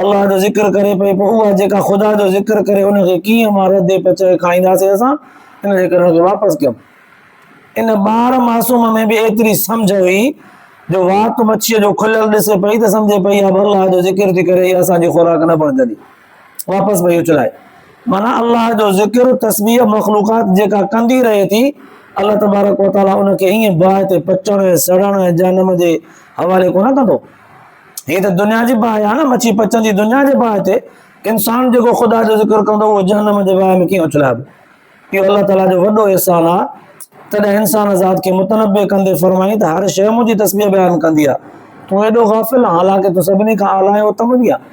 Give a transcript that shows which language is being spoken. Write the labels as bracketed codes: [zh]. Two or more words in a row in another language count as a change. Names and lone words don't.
[sd] अल्लाह जो ज़िक्र करे पई, पोइ उहा जेका ख़ुदा जो ज़िक्र करे उनखे कीअं मां रदे पचे खाईंदासीं असां, इन जे करे उनखे वापसि कयूं। इन ॿार मासूम में बि एतिरी सम्झ हुई जो वात मच्छीअ जो खुलियल ॾिसे पई त सम्झे पई अल्लाह जो ज़िक्र थी करे, असांजी खुराक न बणजंदी, वापसि भई उछलाए। माना अल्लाह जो ज़िक्र तस्बीह मख़लूक़ात जेका कंदी रहे थी, अल्लाह [ar] تبارك وتعالى [sd] उनखे ईअं बाहि ते पचण सड़ण जहन्नम जे हवाले कोन कंदो। हीअ त दुनिया जी बाहि आहे न, मच्छी पचंदी दुनिया जे बाहि ते, इंसान जेको ख़ुदा जो ज़िक्र कंदो उहो जहन्नम जे बाहि में कीअं उछलाइबो। इहो अल्लाह ताला जो वॾो एहसान आहे। तॾहिं इंसान ज़ात खे मुतनबे कंदे फरमाई त हर शइ मुंहिंजी तस्बीह बयानु कंदी आहे, तूं एॾो गाफ़िल आहे, हालांकि तूं सभिनी खां आला ऐं उत्तम बि आहे।